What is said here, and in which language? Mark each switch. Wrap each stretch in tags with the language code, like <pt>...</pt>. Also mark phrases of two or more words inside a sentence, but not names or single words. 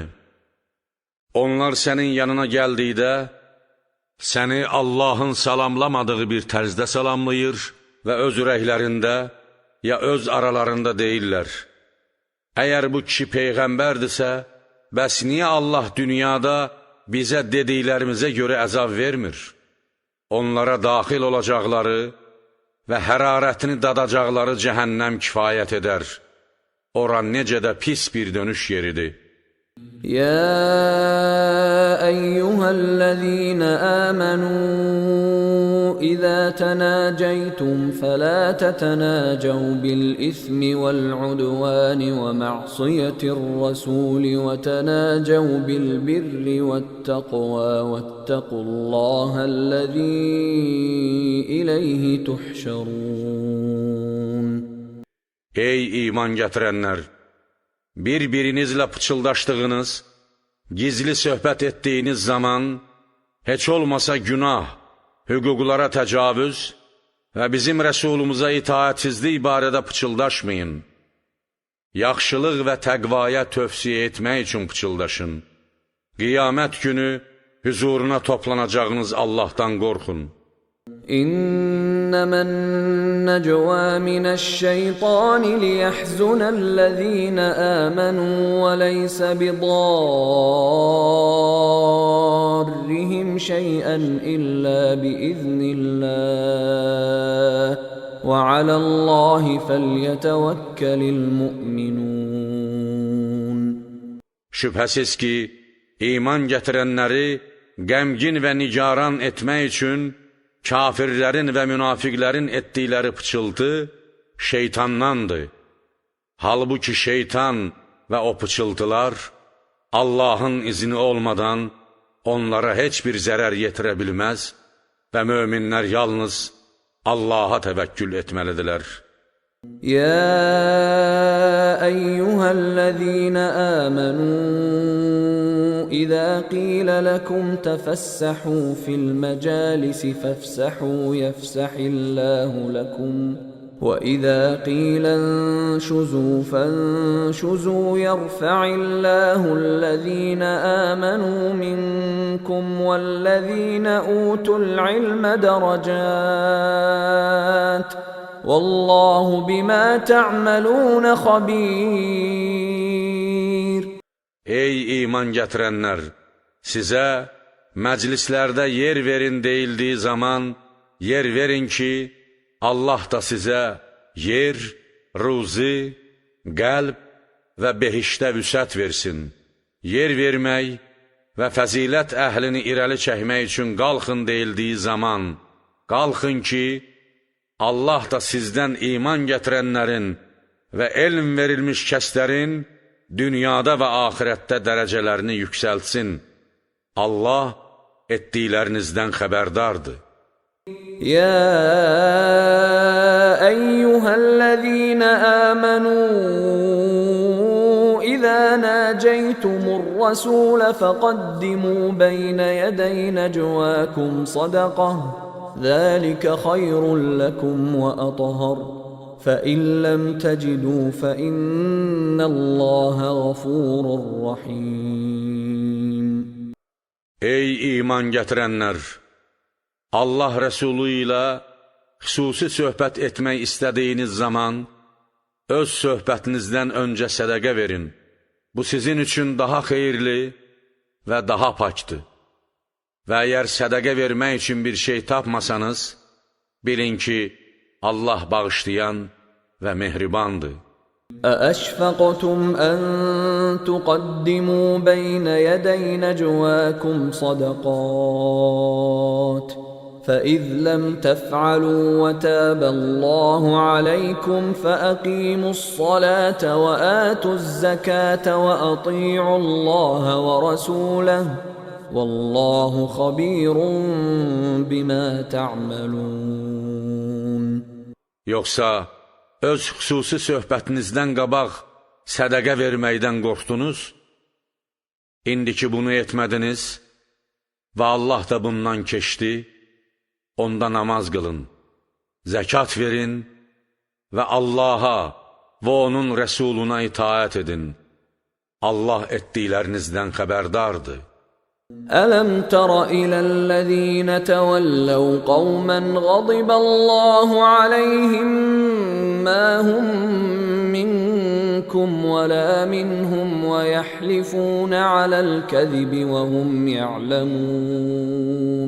<az>Onlar sənin yanına gəldikdə, səni Allahın salamlamadığı bir tərzdə salamlayır və öz ürəklərində ya öz aralarında deyirlər: əgər bu kişi peyğəmbərdirsə, bəs niyə Allah dünyada bizə dediklərimizə görə əzab vermir? Onlara daxil olacaqları və hərarətini dadacaqları cəhənnəm kifayət edər. Ora necə də pis bir dönüş yeridir.</az> <ar>يا أيها الذين آمنوا إذا تناجيتم فلا تتناجوا بالإثم والعدوان ومعصية الرسول وتناجوا بالبر والتقوى واتقوا الله الذي إليه تحشرون.</ar> <az>Ey iman gətirənlər! Bir-birinizlə pıçıldaşdığınız, gizli söhbət etdiyiniz zaman, heç olmasa günah, hüquqlara təcavüz və bizim rəsulumuza itaətsizlik barədə pıçıldaşmayın. Yaxşılıq və təqvaya tövsiyə etmək üçün pıçıldaşın. Qiyamət günü hüzuruna toplanacağınız Allahdan qorxun.</az> <ar>إنما النجوى من الشيطان ليحزن الذين آمنوا وليس بضارهم شيئا إلا بإذن الله وعلى الله فليتوكل المؤمنون.</ar> <az>Şübhəsiz ki, iman gətirənləri qəmgin və nigaran etmək üçün kafirlərin və münafiqlərin etdikləri pıçıltı şeytandandır. Halbuki şeytan və o pıçıltılar Allahın izni olmadan onlara heç bir zərər yetirə bilməz və möminlər yalnız Allaha təvəkkül etməlidirlər.</az> <ar>يا أيها الذين آمنوا إذا قيل لكم تفسحوا في المجالس فافسحوا يفسح الله لكم وإذا قيل انشزوا فانشزوا يرفع الله الذين آمنوا منكم والذين أوتوا العلم درجات والله بما تعملون خبير.</ar> <az>Ey iman gətirənlər! Sizə məclislərdə yer verin deyildiği zaman yer verin ki, Allah da sizə yer, ruzi, qəlb və behişdə vüsət versin. Yer vermək və fəzilət əhlini irəli çəkmək üçün qalxın deyildiyi zaman qalxın ki, Allah da sizdən iman gətirənlərin və elm verilmiş kəslərin dünyada və axirətdə dərəcələrini yüksəltsin. Allah etdiklərinizdən xəbərdardır.</az> <ar>يا أيها الذين آمنوا إذا ناجيتم الرسول فقدموا بين يدي نجواكم صدقة ذلك خير لكم وأطهر فإن لم تجدوا فإن الله غفور رحيم.</ar> <az>Ey iman gətirənlər! Allah Rəsulu ilə xüsusi söhbət etmək istədiyiniz zaman öz söhbətinizdən öncə sədəqə verin. Bu sizin üçün daha xeyirli və daha pakdır. Və əgər sədəqə vermək üçün bir şey tapmasanız, bilin ki, Allah bağışlayan və mehribandır.</az> <ar>أأشفقتم أن تقدموا بين يدي نجواكم صدقات فإذ لم تفعلوا وتاب الله عليكم فأقيموا الصلاة وآتوا الزكاة وأطيعوا الله ورسوله والله خبير بما تعملون.</ar> <az>Yoxsa öz xüsusi söhbətinizdən qabaq sədəqə verməkdən qorxdunuz? İndiki bunu etmədiniz və Allah da bundan keçdi, onda namaz qılın, zəkat verin və Allaha və onun rəsuluna itaət edin. Allah etdiklərinizdən xəbərdardır.</az> <ar>ألم تر إلى الذين تولوا قوما غضب الله عليهم ما هم منكم ولا منهم ويحلفون على الكذب وهم يعلمون.</ar>